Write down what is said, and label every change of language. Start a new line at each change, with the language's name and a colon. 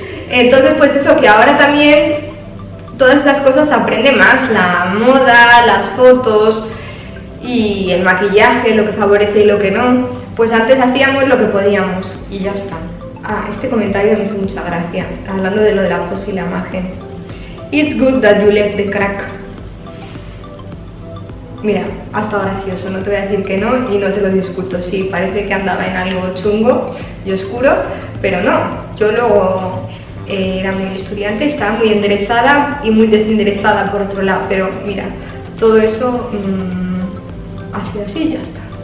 Spanish: Entonces pues eso, que ahora también todas esas cosas se aprende más, la moda, las fotos y el maquillaje, lo que favorece y lo que no. Pues antes hacíamos lo que podíamos y ya está. Ah, este comentario me hizo mucha gracia, hablando de lo de la pose y la imagen.
English: It's good that you left the crack.
Spanish: Mira, ha estado gracioso, no te voy a decir que no y no te lo discuto. Sí, parece que andaba en algo chungo y oscuro, pero no. Yo luego era muy estudiante, estaba muy enderezada y muy desenderezada por otro lado, pero mira, todo eso ha sido así y ya está.